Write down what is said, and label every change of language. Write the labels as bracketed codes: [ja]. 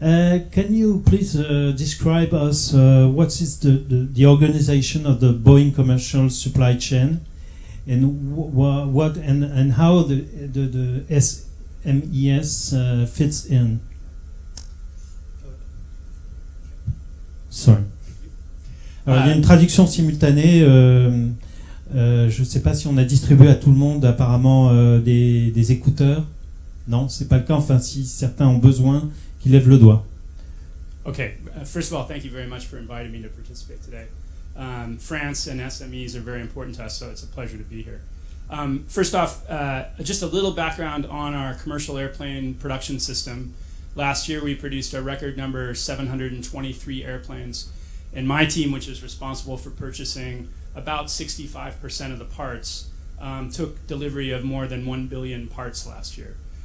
[en] Can you please describe us what is the organization of the Boeing commercial supply chain, and what and how the SMES fits in? Sorry. [fr] Alors, il y a une traduction simultanée. Je ne sais pas si on a distribué à tout le monde apparemment des écouteurs. Non, c'est pas le cas. Enfin, si certains ont besoin, qu'ils lèvent le doigt. [en] Okay. First of all, thank you very much for inviting me to participate today. France and SMEs are very important to us, so it's a pleasure to be here. First off, just a little background on our commercial airplane production system. Last year, we produced a record number 723 airplanes, and my team, which is responsible for purchasing about 65% of the parts, took delivery of more than 1 billion parts last year.